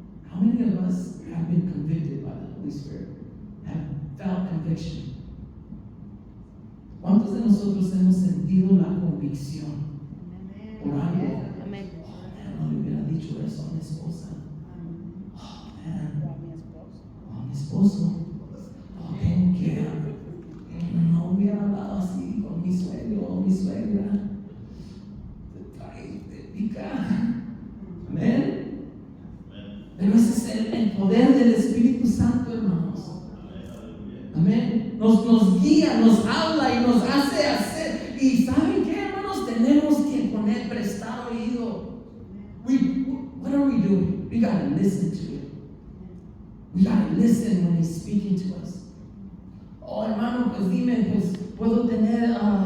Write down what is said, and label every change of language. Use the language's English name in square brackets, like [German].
[English] How many of us have been convicted by the Holy Spirit? Have felt conviction? [Spanish] ¿Cuántos de nosotros hemos sentido la convicción por algo? Amén. [English] Oh, man, [Spanish] no le hubiera dicho eso a mi esposa. Oh, man. O a mi esposo. Oh, tengo que. No hubiera hablado así con mi suegro o mi suegra. Te pica. Amén. Pero ese es el poder del Espíritu Santo, hermanos. Amén. Nos guía, nos habla y nos hace hacer. Y ¿saben qué, hermanos? Tenemos que prestar oído. [English] What are we doing? We got to listen to it. We got to listen when He's speaking to us. [Spanish] Oh, hermano, pues dime, pues puedo tener.